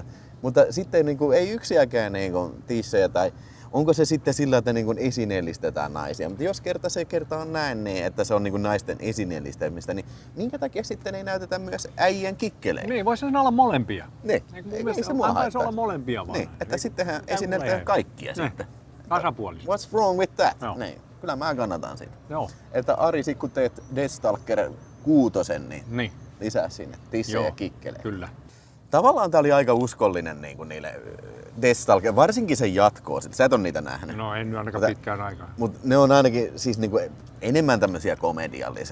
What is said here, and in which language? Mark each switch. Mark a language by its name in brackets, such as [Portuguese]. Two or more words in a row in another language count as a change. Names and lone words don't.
[Finnish] Mutta sitten niinku, ei yksiäkään niinku, tissejä tai onko se sitten sillä, että niinku esineellistetään naisia. Mutta jos se kerta on näin, niin, että se on niinku naisten esineellistämistä, niin minkä takia sitten ei näytetä myös äijän kikkeleitä? Niin, voisi olla molempia. Niin, ei se mua haittaa. olla molempia vaan. Niin, että sittenhän esineellistetään kaikkia sitten. Tasapuolisesti. [English] What's wrong with that? [Finnish] Niin, kyllä mä kannatan sitä. Joo. Että Ari, sit kun teet Deathstalker 6, niin lisää sinne tissejä ja kikkeleitä. Kyllä. Tavallaan tää oli aika uskollinen niin kuin niille Deathstalker, varsinkin sen jatkoa. Sä et ole niitä nähnyt. No en ainakaan pitkään aikaa. Mutta ne on ainakin siis niin kuin enemmän tämmöisiä komediallisia.